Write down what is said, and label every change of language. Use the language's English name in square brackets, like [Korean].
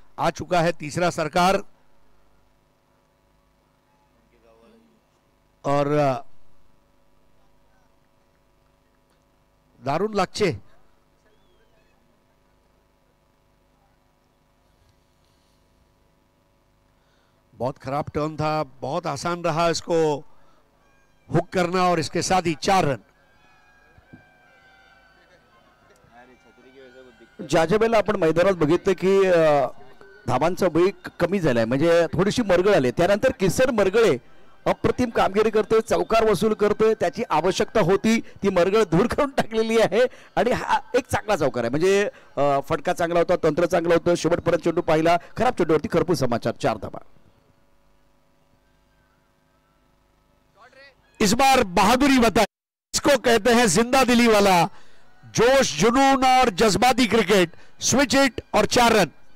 [Hindi] आ चुका है तीसरा सरकार और दारुण लागचे बहुत खराब टर्न था, बहुत आसान रहा इसको हुक करना और इसके साथ ही 4 रन। [Marathi] ज्या ज्या वेळेला आपण मैदानात बघितलं की धावांचा वेग कमी झालाय, म्हणजे थोडीशी मरगळ आली, त्यानंतर किसन मरगळे अप्रतिम कामगिरी करतोय, चौकार वसूल करतोय, त्याची आवश्यकता होती ती मरगळ दूर करून टाकलेली आहे आणि हा एक चांगला चौकार आहे। म्हणजे फटका चांगला होता, तंत्र चांगलं होतं, शेवटपर्यंत चेंडू पाहिला, खराब चेंडूवरती खरपूस समाचार, 4 धावा। [Hindi] इस बार बहादुरी बताए, इसको कहते हैं जिंदा दिली वाला जोश, जुनून और जज्बाती क्रिकेट। स्विच इट और 4 रन।